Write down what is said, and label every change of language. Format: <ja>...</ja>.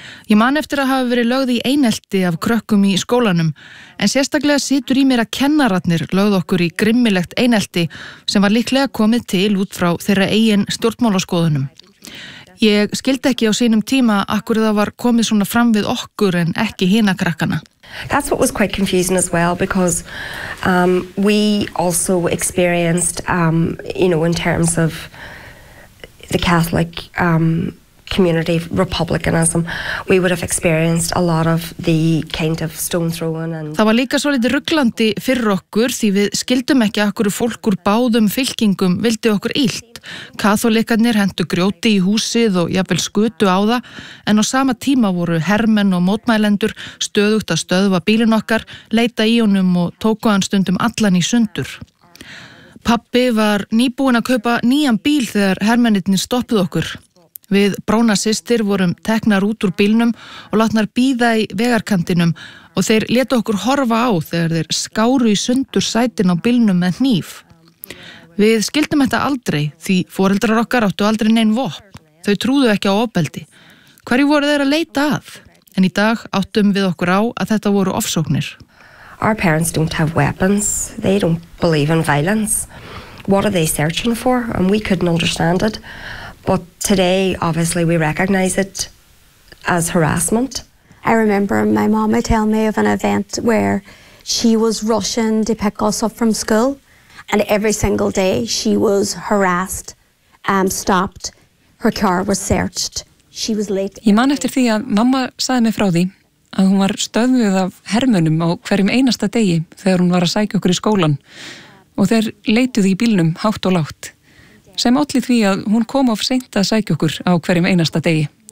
<is>Ég man eftir að hafa verið lögð í einelti af krökkum í skólanum, en sérstaklega situr í mér að kennararnir lögð okkur í grimmilegt einelti sem var líklega komið til út frá þeirra eigin stjórnmálaskoðunum. Ég skildi ekki á sínum tíma akkur það var komið svona fram við okkur en ekki hina krakkana.</is> <en>That's what was quite confusing as well because we also experienced, you know, in terms of the Catholic community republicanism, we would have experienced a lot of the kind of stone throwing and...</en> <is>Það var líka svolítið ruglandi fyrir okkur því við skildum ekki akkur fólk úr báðum fylkingum vildi okkur illt. Kaþólikarnir hentu grjóti í húsið og jafnvel skutu á það en á sama tíma voru hermenn og mótmælendur stöðugt að stöðva bílinn okkar, leita í honum og tóku hann stundum allan í sundur. Pappi var nýbúin að kaupa nýjan bíl þegar hermennirnir stoppuð okkur. Við Bróna systir vorum teknar út úr bílnum og látnar bíða í vegarkantinum og þeir letu okkur horfa á þegar þeir skáru í sundur sætin á bílnum með hníf. Við skildum þetta aldrei því foreldrar okkar áttu aldrei nein vopn. Þau trúðu ekki á ofbeldi. Hverju voru þeir að leita að? En í dag áttum við okkur á að þetta voru ofsóknir.</is> <en>Our parents don't have weapons. They don't believe in violence. What are they searching for? And we couldn't understand it. But today, obviously, we recognize it as harassment. I remember my mama telling me of an event where she was rushing to pick us up from school. And every single day she was harassed, stopped, her car was searched. She was late.</en> <is>Ég man eftir því að mamma sagði mig frá því að hún var stöðvuð af hermönnum á hverjum einasta degi þegar hún var að sækja okkur í skólan og þeir leituðu í bílnum hátt og lágt. Sem olli því að hún kom of seint að sækja okkur á hverjum einasta degi.</is>